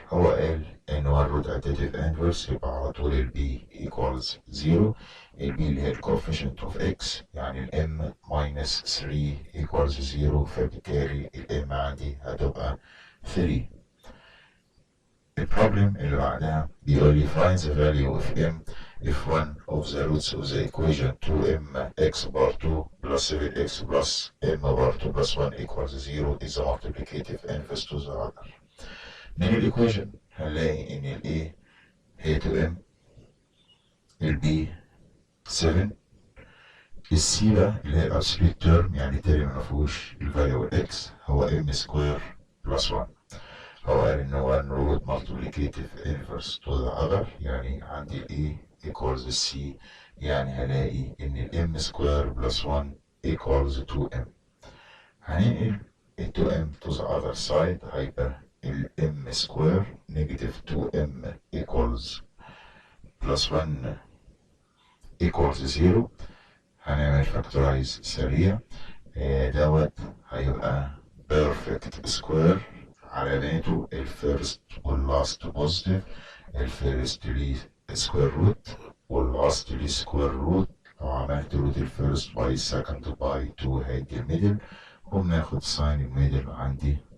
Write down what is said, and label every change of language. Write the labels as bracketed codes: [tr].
[ar] هو قال ان [en] one root additive inverse [ar] يبقى على طول ال b equals 0. ال b اللي هي ال [en] coefficient of x [ar] يعني ال [en] m minus 3 equals 0، [ar] فبالتالي ال m عندي هتبقى 3. البروبلم اللي بعدها بيقول لي [en] find the value of m if one of the roots of the equation 2mx bar 2 plus 7x plus m bar 2 plus 1 equals 0 is a multiplicative inverse to the other. [ar] من الايكويشن هنلاقي ان ال a هي 2m، ال b 7، ال c بقى اللي هي الابسوليت تيرم يعني تاني ما فيهوش الفاليو x هو m سكوير بلس 1. هو قال إن [en] one root multiplicative inverse to the other [ar] يعني عندي [en] A equals C، [ar] يعني هلاقي إن ال M square plus 1 [en] equals 2m. [ar] هننقل ال [en] 2m to the other side [ar] هيبقى ال [en] m square negative 2m equals plus 1 equals 0. [ar] هنعمل factorize سريع. دوت هيبقى perfect square علاماته الفيرست واللاست بوزيتيف. الفيرست ليه سكوير روت واللاست ليه سكوير روت. لو عملت روت الفيرست باي السكند باي 2 هيدي الميدل، وبناخد ساين الميدل عندي.